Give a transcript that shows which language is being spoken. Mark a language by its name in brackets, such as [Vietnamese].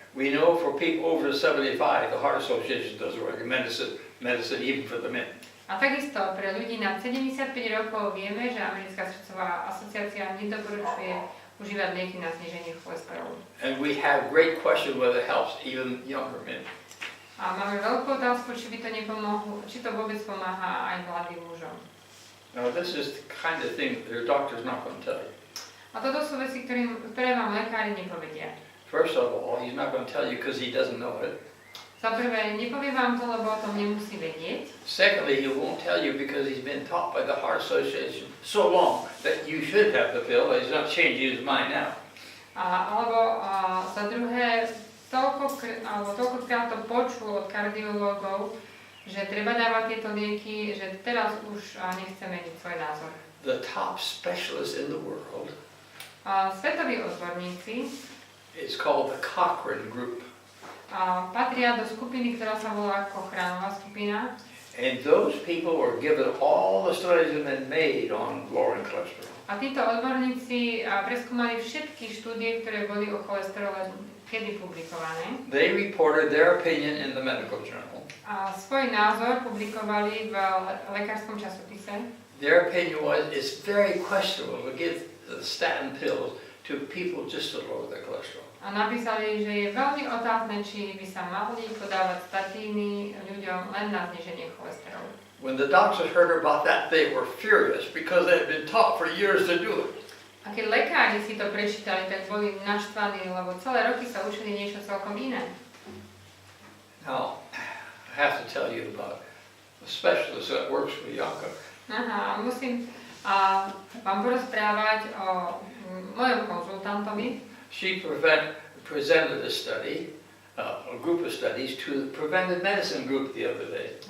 [English] We know for people over 75, the Heart Association doesn't recommend medicine even for the men. [Slovak] A takisto pre ľudí nad 75 rokov vieme, že Americká srdcová asociácia nedoporučuje užívať lieky na zníženie cholesterolu. [English] And we have great question whether it helps even younger men. [Slovak] A máme veľkú otázku, či to vôbec pomáha aj mladým mužom. [English] Now this is the kind of thing that your doctor's not going to tell you. [Slovak] A toto sú veci, ktoré vám lekári nepovedia. [English] First of all, he's not going to tell you because he doesn't know it. [Slovak] Za prvé, nepovie vám to, lebo o tom nemusí vedieť. [English] Secondly, he won't tell you because he's been taught by the Heart Association so long that you should have the pill, but he's not changing his mind now. [Slovak] Alebo za druhé, toľkokrát to počul od kardiológov, že treba dávať tieto lieky, že teraz už nechce meniť svoj názor. [English] The top specialists in the world [Slovak] Svetoví odborníci [English] is called the Cochrane Group. [Slovak] Patria do skupiny, ktorá sa volá Cochraneová skupina. [English] And those people were given all the studies that have been made on lowering cholesterol. [Slovak] A títo odborníci preskúmali všetky štúdie, ktoré boli o cholesterole kedy publikované. [English] They reported their opinion in the medical journal. [Slovak] A svoj názor publikovali v lekárskom časopise. [English] Their opinion was it's very questionable to give the statin pills to people just to lower their cholesterol. [Slovak] A napísali, že je veľmi otázne, či by sa mali podávať statíny ľuďom len na zníženie cholesterolu. [English] When the doctors heard about that, they were furious because they had been taught for years to do it. [Slovak] A keď lekári si to prečítali, tak boli naštvaní, lebo celé roky sa učili niečo celkom iné. [English] Now, I have to tell you about a specialist that works with Janka. [Slovak] Aha, musím vám porozprávať o mojom konzultantovi. [English] She presented a study, a group of studies to the preventive medicine group the other day.